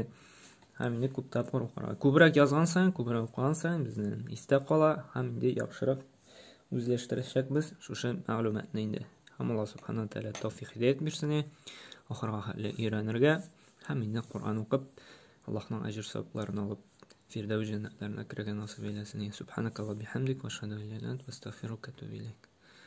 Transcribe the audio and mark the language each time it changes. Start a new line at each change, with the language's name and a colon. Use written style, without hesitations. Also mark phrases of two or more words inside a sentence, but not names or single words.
Tatar: Һәм инде күп тапкыр укырга. Күбрәк язган саен, күбрәк укыган саен безнең истә кала, һәм инде яхшырак үзләштерәчәкбез шушы мәгълүматны инде. Һәм Аллаһ Субханаһу ва Тәгалә тәүфыйк хидayat бирсен, ахырга хәтле өйрәнергә, һәм инде Кур'ан укып, Аллаһның аҗр-савапларын алып, фирдәүс җәннәтләренә керергә насыйп әйләсен.
Arabic: سبحانك اللهم وبحمدك وأشهد أن لا إله إلا أنت، أستغفرك وأتوب إليك.